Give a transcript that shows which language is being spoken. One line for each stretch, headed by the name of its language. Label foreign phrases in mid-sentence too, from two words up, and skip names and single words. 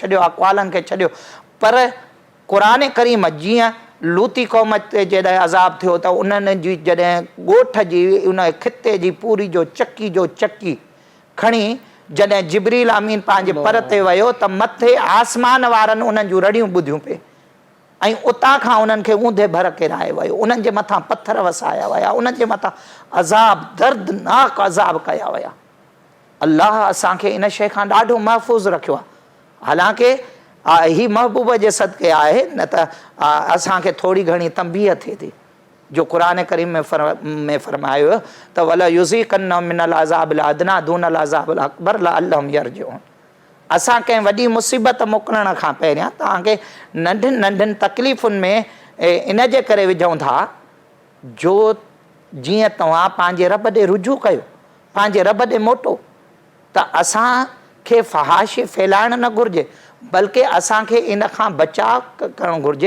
Sindhi: छॾियो, अक़वालनि खे छॾियो, पर क़ुरान करीम जीअं लूती क़ौम ते जॾहिं अज़ाब थियो त उन्हनि जी जॾहिं ॻोठ जी उन खिते जी पूरी जो चकी खणी जॾहिं जिब्रील अमीन पंहिंजे पर ते वियो त मथे आसमान वारनि उन्हनि जूं रड़ियूं ॿुधियूं पिए ऐं उतां खां उन्हनि खे ऊंधे भर किराए वियो, उन्हनि जे मथां पथर वसाया विया, उन्हनि जे मथां अज़ाब दर्दनाक अज़ाब कया विया। अल्लाह असांखे इन शइ खां ॾाढो महफ़ूज़ रखियो आहे। हालांकि ही महबूब जे सदके आहे, न त असांखे थोरी घणी तंबीह थिए थी जो क़ुरान करीम में फरमायो त
Arabic: ولنذيقنهم من العذاب الأدنى دون العذاب الأكبر لعلهم يرجعون.
Sindhi: असां कंहिं वॾी मुसीबत मोकिलण खां पहिरियां तव्हांखे नंढियुनि नंढियुनि तकलीफ़ुनि में इन जे करे विझूं था जो जीअं तव्हां पंहिंजे रब ॾे रुजू कयो, पंहिंजे रब ॾे मोटो, त असांखे फहाशी फैलाइणु न घुरिजे, बल्कि असांखे इन खां बचाव करणु घुरिजे।